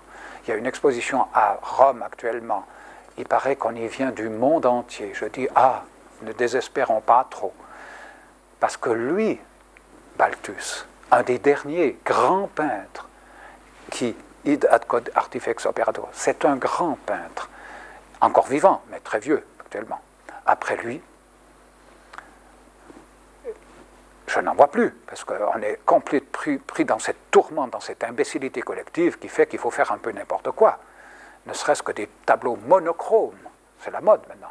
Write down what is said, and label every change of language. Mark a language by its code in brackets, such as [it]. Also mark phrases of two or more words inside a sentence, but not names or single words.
[fr] Il y a une exposition à Rome actuellement. Il paraît qu'on y vient du monde entier. Je dis, ne désespérons pas trop. Parce que lui, Balthus, un des derniers grands peintres qui, [la] id ad quod artifex operator, [fr] c'est un grand peintre, encore vivant, mais très vieux actuellement. Après lui, je n'en vois plus, parce qu'on est pris dans cette tourmente, dans cette imbécilité collective qui fait qu'il faut faire un peu n'importe quoi. Ne serait-ce que des tableaux monochromes. C'est la mode maintenant.